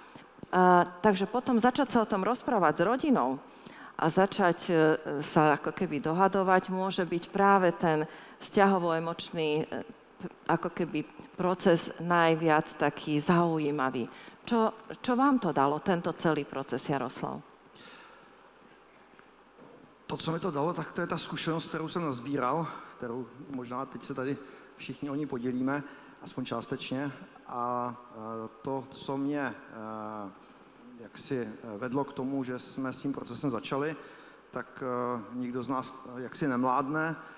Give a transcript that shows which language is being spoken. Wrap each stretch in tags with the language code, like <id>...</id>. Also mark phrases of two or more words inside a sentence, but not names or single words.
<sk>Takže potom začať sa o tom rozprávať s rodinou a začať sa ako keby dohadovať, môže byť práve ten vzťahovo-emočný ako keby proces najviac taký zaujímavý. Čo vám to dalo, tento celý proces, Jaroslav?</sk> <cs>To, co mi to dalo, tak to je ta zkušenost, kterou jsem nazbíral, kterou možná teď se tady všichni o ní podělíme, aspoň částečně. A to, co mě jaksi vedlo k tomu, že jsme s tím procesem začali, tak nikdo z nás jaksi nemládne.</cs>